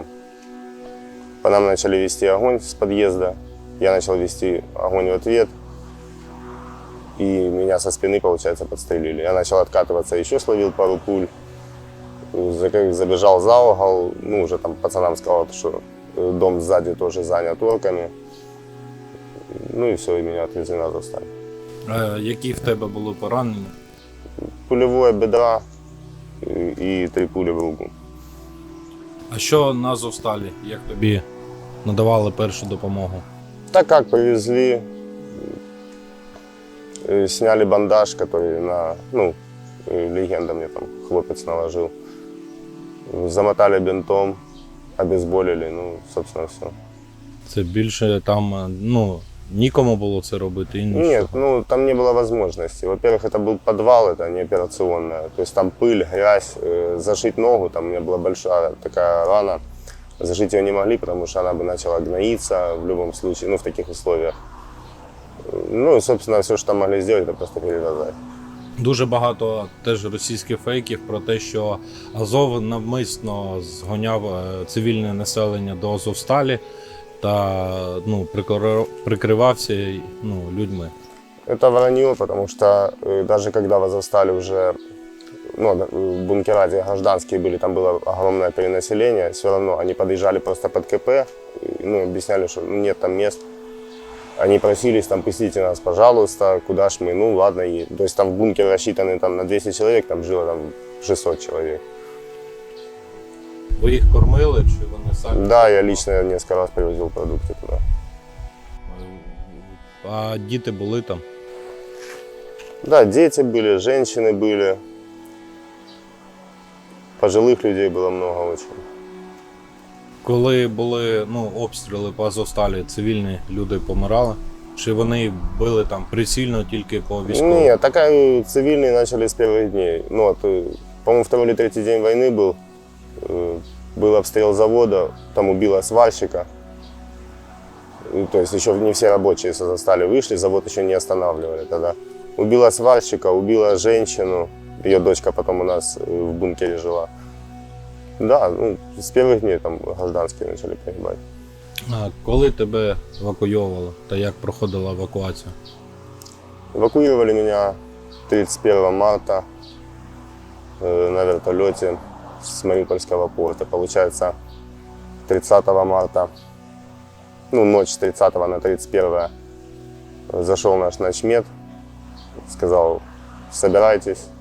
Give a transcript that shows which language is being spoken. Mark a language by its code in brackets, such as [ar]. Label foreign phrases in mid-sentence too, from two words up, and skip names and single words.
[ru] По нам начали вести огонь с подъезда, я начал вести огонь в ответ, и меня со спины, получается, подстрелили. Я начал откатываться, еще словил пару пуль, забежал за угол, ну, уже там пацанам сказал, что дом сзади тоже занят орками. Ну и все, и меня отвезли на Азовсталь. [uk] Які в тебе були поранення? [ru] Пулевое бедра и 3 пули в руку. [uk] А що на Азовсталі? Як тобі надавали першу допомогу? [ru] Так как привезли, сняли бандаж, который на, ну, легенда мне там хлопец наложил. Замотали бинтом, обезболили, ну, собственно, все. [uk] Це більше там, нікому було це робити? І [ru] Нет, ну там не было возможности. Во-первых, это был подвал, это не операционная. То есть там пыль, грязь, зашить ногу, там у меня была большая такая рана. Зашить ее не могли, потому что она бы начала гноиться в любом случае, ну в таких условиях. Ну и, собственно, все, что там могли сделать, это просто перевязать. [uk] Дуже багато теж російських фейків про те, що Азов навмисно згоняв цивільне населення до Азовсталі та прикривався людьми. [ru] Это вранье, потому что даже когда в Азовстале уже бункера, где гражданские были, там было огромное перенаселение, все равно они подъезжали просто под КП, объясняли, что нет там мест. Они просились, там, пустите нас, пожалуйста, куда ж мы, ну ладно. То есть там бункер рассчитанный там, на 200 человек, там жило там, 600 человек. [uk] Ви їх кормили чи вони самі? [ru] Да, я лично несколько раз привозил продукты туда. [uk] А діти були там? [ru] Да, дети были, женщины были. Пожилых людей было много очень. [uk] Коли були обстріли по Азовсталі, цивільні люди помирали? Чи вони били там прицільно тільки по військовим? [ru] Нет, такая цивильные начали с первых дней. Ну, вот, по-моему, второй или третий день войны был. Был обстрел завода, там убило сварщика. То есть еще не все рабочие с Азовстали вышли, завод еще не останавливали тогда. Убила сварщика, убила женщину. Ее дочка потом у нас в бункере жила. Да, ну, с первых дней там гражданские начали погибать. [uk] А коли тебе евакуйовували та як проходила евакуація? [ru] Эвакуировали меня 31 марта на вертолете с Мариупольского порта. Получается, 30 марта, ну, ночь с 30 на 31 зашел наш начмед, сказал, собирайтесь.